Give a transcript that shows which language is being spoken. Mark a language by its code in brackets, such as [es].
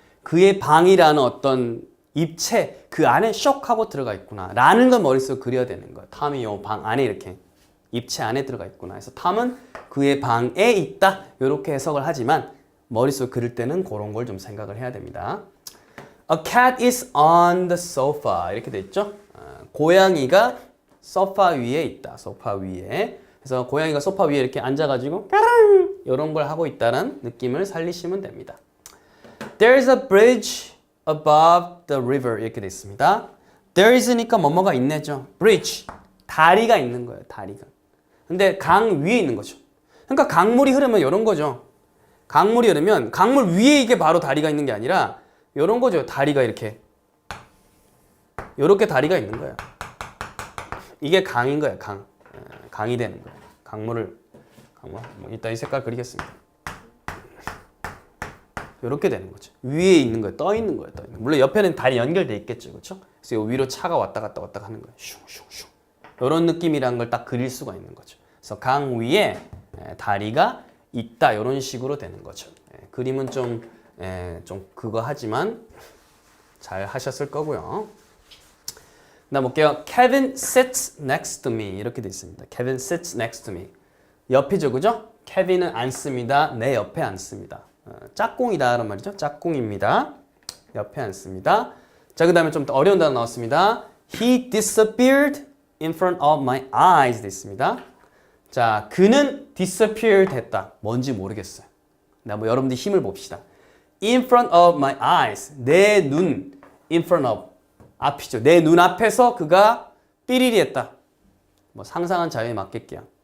[ko] 그의 방이라는 어떤 입체 그 안에 쇽 하고 들어가 있구나 라는 걸 머릿속에 그려야 되는 거예요. 탐이 요 방 안에 이렇게 입체 안에 들어가 있구나. 그래서 탐은 그의 방에 있다 이렇게 해석을 하지만 머릿속에 그릴 때는 그런 걸 좀 생각을 해야 됩니다. [en] A cat is on the sofa [ko] 이렇게 돼 있죠. 고양이가 소파 위에 있다. 소파 위에. 그래서 고양이가 소파 위에 이렇게 앉아가지고 까랑 이런 걸 하고 있다는 느낌을 살리시면 됩니다. [en] There's a bridge above the river [ko] 이렇게 돼 있습니다. [en] There is [ko] 니까 뭐뭐가 있네죠. Bridge 다리가 있는 거예요. 다리가. 근데 강 위에 있는 거죠. 그러니까 강물이 흐르면 이런 거죠. 강물이 흐르면 강물 위에 이게 바로 다리가 있는 게 아니라 이런 거죠. 다리가 이렇게 다리가 있는 거예요. 이게 강인 거예요. 강이 되는 거예요. 강물 이따 이 색깔 그리겠습니다. 이렇게 되는 거죠. 위에 있는 거예요. 떠 있는 거예요. 물론 옆에는 다리 연결돼 있겠죠. 그렇죠? 그래서 위로 차가 왔다 갔다 하는 거예요. 슝슝슝. 이런 느낌이라는 걸 딱 그릴 수가 있는 거죠. 그래서 강 위에 다리가 있다. 이런 식으로 되는 거죠. 그림은 좀 그거 하지만 잘 하셨을 거고요. 그다음 볼게요. [en] Kevin sits next to me [ko] 이렇게 돼 있습니다. [en] Kevin sits next to me. [ko] 옆이죠, 그죠? 케빈은 앉습니다. 내 옆에 앉습니다. 짝꿍이다라는 말이죠. 짝꿍입니다. 옆에 앉습니다. 자, 그다음에 좀 더 어려운 단어 나왔습니다. [en] He disappeared in front of my eyes [ko] 돼 있습니다. 자, 그는 disappear 됐다. 뭔지 모르겠어요. 뭐 여러분들 힘을 봅시다. [en] In front of my eyes. [ko] 내 눈. [en] In front of. [ko] 앞이죠. 내 눈앞에서 그가 삐리리 했다. 뭐 상상한 자유에 맡길게요.